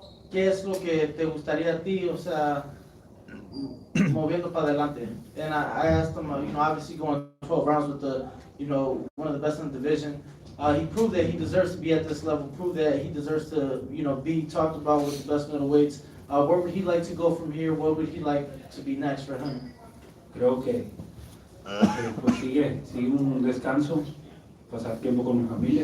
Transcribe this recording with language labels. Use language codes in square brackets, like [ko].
[es] ¿Qué es lo que te gustaría a ti, o sea, moviendo para adelante? [en] And I asked him, obviously going 12 rounds with the, one of the best in the division. He proved that he deserves to be at this level, proved that he deserves to, be talked about with the best middleweights. Where would he like to go from here? What would he like to be next for him? [es] Creo que pues sigue un descanso, pasar tiempo con mi familia.